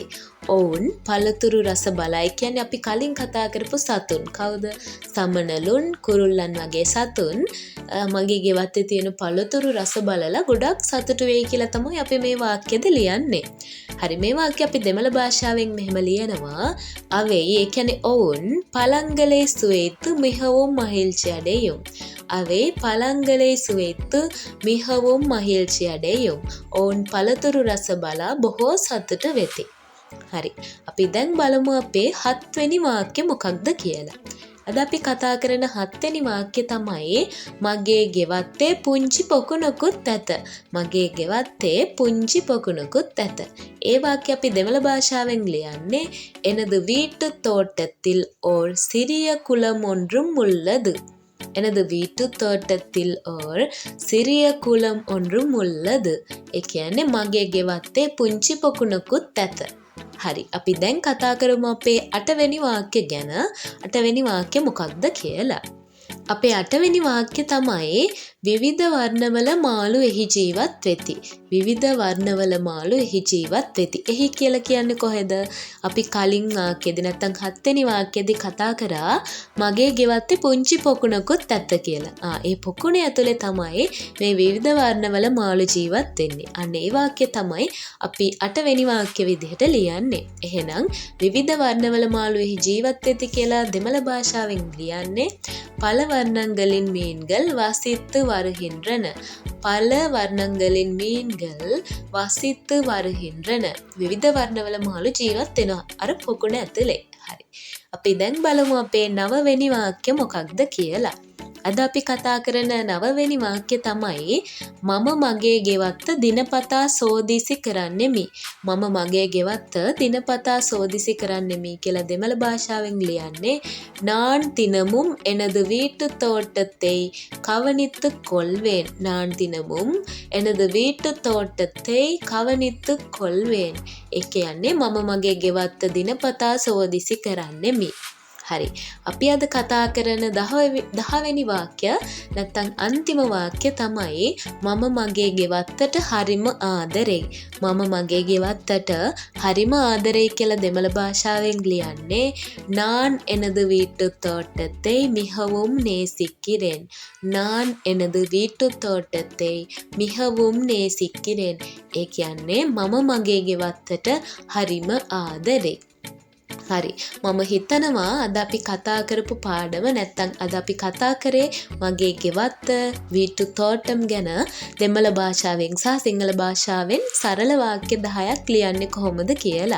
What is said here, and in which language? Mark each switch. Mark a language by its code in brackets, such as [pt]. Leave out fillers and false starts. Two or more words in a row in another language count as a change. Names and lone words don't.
[si] ඔවුන් පළතුරු රස බලයි කියන්නේ අපි කලින් කතා කරපු සතුන්. කවුද? සමනලුන් කුරුල්ලන් වගේ සතුන් මගේ ගෙවත්තේ තියෙන පළතුරු රස බලලා ගොඩක් සතුටු වෙයි කියලා තමයි අපි මේ වාක්‍යද ලියන්නේ. හරි, මේ වාක්‍ය අපි දෙමළ භාෂාවෙන් මෙහෙම ලියනවා. [ta] அவை [si] ඒ කියන්නේ ඔවුන් [ta] பழங்களை சுவைத்து மிகவும் மகிழ்ச்சி அடையும். அவை பழங்களை சுவைத்து மிகவும் மகிழ்ச்சி அடையும். [si] ඔවුන් පළතුරු රස බලා බොහෝ සතුටු වෙති. හරි, අපි දැන් බලමු අපේ 7 වෙනි වාක්‍ය මොකක්ද කියලා. අද අපි කතා කරන 7 වෙනි වාක්‍ය තමයි මගේ ගෙවත්තේ පුංචි පොකුණකුත් ඇත. මගේ ගෙවත්තේ පුංචි පොකුණකුත් ඇත. ඒ වාක්‍ය අපි දෙමළ භාෂාවෙන් ලියන්නේ [ta] எனது வீட்டு தோட்டத்தில் ஓர் சிறிய குளம் ஒன்றும் உள்ளது. எனது வீட்டு தோட்டத்தில் ஓர் சிறிய குளம் ஒன்றும் உள்ளது. [si] ඒ කියන්නේ මගේ ගෙවත්තේ පුංචි පොකුණකුත් ඇත. හරි, අපි දැන් කතා කරමු අපේ 8 වෙනි වාක්‍ය ගැන. 8 වෙනි වාක්‍ය මොකක්ද කියලා. අපේ 8 වෙනි වාක්‍ය තමයි විවිධ වර්ණවල මාළු එහි ජීවත් වෙති. විවිධ වර්ණවල මාළු එහි ජීවත් වෙති. එහි කියලා කියන්නේ කොහෙද? අපි කලින් වාක්‍යෙදී නැත්තම් 7 වෙනි වාක්‍යෙදී කතා කරා මගේ ගෙවත්තේ පුංචි පොකුණකුත් ඇත කියලා. ඒ පොකුණේ ඇතුලේ තමයි මේ විවිධ වර්ණවල මාළු ජීවත් වෙන්නේ. අන්න ඒ වාක්‍ය තමයි අපි 8 වෙනි වාක්‍ය විදිහට ලියන්නේ. එහෙනම් විවිධ වර්ණවල මාළු එහි ජීවත් වෙති කියලා දෙමළ භාෂාවෙන් ලියන්නේ [ta] பல வர்ணங்களின் மீன்கள் வசித்து வருகின்றன. பல வர்ணங்களின் மீன்கள் வசித்து வருகின்றன. [si] විවිධ වර්ණවල මාළු ජීවත් වෙනවා අර පොකුණ ඇතුලේ. හරි. අපි දැන් බලමු අපේ 9 වෙනි වාක්‍ය මොකක්ද කියලා. අද අපි කතා කරන 9 වෙනි වාක්‍ය තමයි මම මගේ ගෙවත්ත දිනපතා සෝදිසි කරන්නෙමි. මම මගේ ගෙවත්ත දිනපතා සෝදිසි කරන්නෙමි කියලා දෙමළ භාෂාවෙන් ලියන්නේ [ta] நான் தினமும் எனது வீட்டு தோட்டத்தை கவனித்துக் கொள்வேன். நான் தினமும் எனது வீட்டு தோட்டத்தை கவனித்துக் கொள்வேன். [si] ඒ කියන්නේ මම මගේ ගෙවත්ත දිනපතා සෝදිසි කරන්නෙමි. හරි, අපි අද කතා කරන 10 වෙනි වාක්‍ය නැත්නම් අන්තිම වාක්‍ය තමයි මම මගේ ගෙවත්තට හරිම ආදරෙයි. මම මගේ ගෙවත්තට හරිම ආදරෙයි කියලා දෙමළ භාෂාවෙන් ලියන්නේ [ta] நான் எனது வீட்டு தோட்டத்தை மிகவும் நேசிக்கிறேன். நான் எனது வீட்டு தோட்டத்தை மிகவும் நேசிக்கிறேன். [si] ඒ කියන්නේ මම මගේ ගෙවත්තට හරිම ආදරෙයි. හරි, මම හිතනවා අද අපි කතා කරපු පාඩම නැත්තම් අද අපි කතා කරේ මගේ ගෙවත්ත [ta] வீட்டு தோட்டம் [si] ගැන දෙමළ භාෂාවෙන් සහ සිංහල භාෂාවෙන් සරල වාක්‍ය 10ක් ලියන්නේ කොහොමද කියලා.